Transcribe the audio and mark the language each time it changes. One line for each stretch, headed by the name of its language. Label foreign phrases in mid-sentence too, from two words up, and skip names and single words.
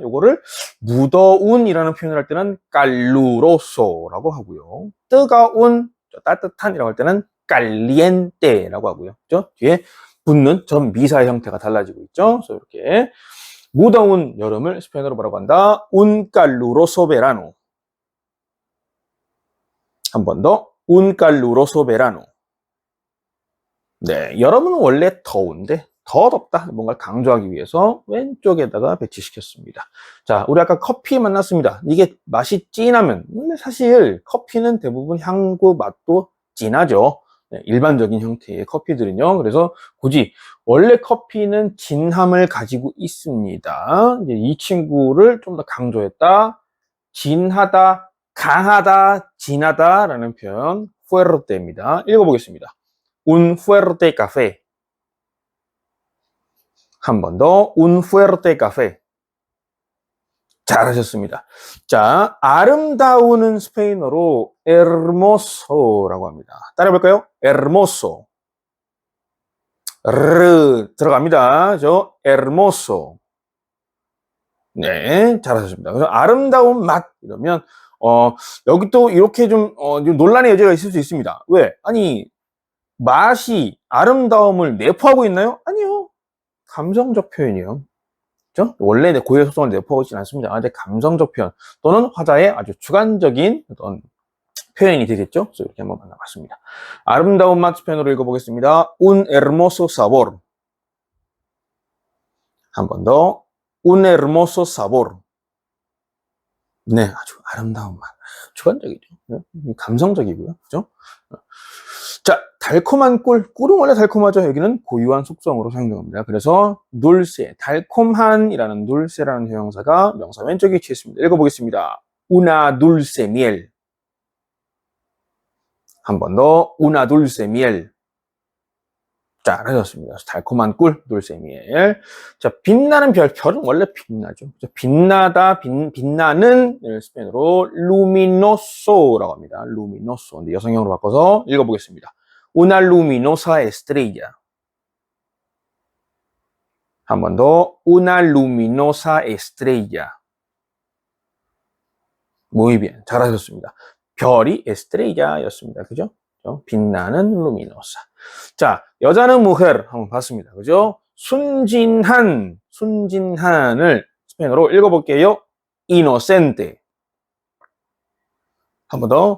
Korean: 요거를 무더운이라는 표현을 할 때는 calluroso라고 하고요. 뜨거운, 따뜻한이라고 할 때는 caliente라고 하고요. 그죠? 뒤에 붙는 전 미사의 형태가 달라지고 있죠. 그래서 이렇게 무더운 여름을 스페인어로 뭐라고 한다?
Spanish: Un caluroso verano.
Korean: 한 번 더.
Spanish: Un caluroso verano.
Korean: 네, 여름은 원래 더운데 더 덥다. 뭔가 강조하기 위해서 왼쪽에다가 배치시켰습니다. 자, 우리 아까 커피 만났습니다. 이게 맛이 진하면 원래 사실 커피는 대부분 향과 맛도 진하죠. 네, 일반적인 형태의 커피들은요. 그래서 굳이 원래 커피는 진함을 가지고 있습니다. 이제 이 친구를 좀 더 강조했다. 진하다, 강하다, 진하다라는 표현 fuerte입니다. 읽어보겠습니다.
Spanish: Un fuerte café.
Korean: 한 번 더,
Spanish: un fuerte café.
Korean: 잘하셨습니다. 자, 아름다우는 스페인어로 hermoso라고 합니다. 따라해볼까요? hermoso. 들어갑니다. hermoso. 네, 잘하셨습니다. 그래서 아름다운 맛 이러면 여기 또 이렇게 좀 논란의 여지가 있을 수 있습니다. 왜? 아니 맛이 아름다움을 내포하고 있나요? 아니요. 감성적 표현이요. 그죠? 원래 고유의 속성을 내포하고 있지는 않습니다. 근데 감성적 표현 또는 화자의 아주 주관적인 어떤 표현이 되겠죠? 그래서 이렇게 한번 만나봤습니다. 아름다운 맛 표현으로 읽어보겠습니다.
Spanish: Un hermoso sabor.
Korean: 한 번 더.
Spanish: Un hermoso sabor.
Korean: 네, 아주 아름다운 맛. 주관적이죠. 감성적이고요. 그죠? 자, 달콤한 꿀. 꿀은 원래 달콤하죠. 여기는 고유한 속성으로 사용됩니다. 그래서 dulce, 달콤한이라는 dulce라는 형용사가 명사 왼쪽에 위치해 있습니다. 읽어보겠습니다.
Spanish: Una dulce miel.
Korean: 한 번 더.
Spanish: Una dulce miel.
Korean: 잘하셨습니다. 달콤한 꿀,
Spanish: dulce miel.
Korean: 자, 빛나는 별. 별은 원래 빛나죠. 빛나다, 빛나는 스페인어로 luminoso라고 합니다. luminoso. 근데 여성형으로 바꿔서 읽어보겠습니다.
Spanish: Una luminosa estrella.
Korean: 한 번 더.
Spanish: Una luminosa estrella. Muy bien.
Korean: 잘하셨습니다. 별이 estrella였습니다. 그죠? 빛나는 luminosa. 자, 여자는 mujer 한번 봤습니다. 그죠? 순진한을 스페인어로 읽어볼게요. inocente. 한 번 더.